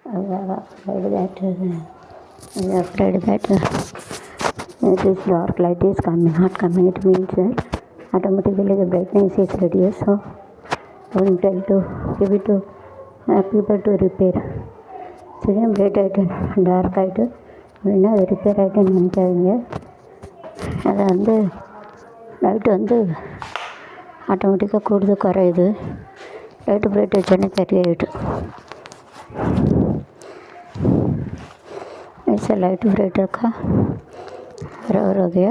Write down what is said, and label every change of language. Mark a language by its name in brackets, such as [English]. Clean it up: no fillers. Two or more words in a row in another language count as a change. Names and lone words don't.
[English] I am afraid that this dark light is coming, not coming. It means that automatically the brightness is reduced. So I will tell to give it to people to repair. Same bright light, dark light, [Tamil] இல்லைன்னா அது ரிப்பேர் ஆகிட்டுன்னு நினைக்காதீங்க. அதை லைட்டு ஆட்டோமேட்டிக்காக கூடுது குறையுது. லைட்டு பிரைட் வச்சோடனே சரியாயிட்டு. [Hindi] ऐसे लाइट ब्राइटर का बराबर हो गया.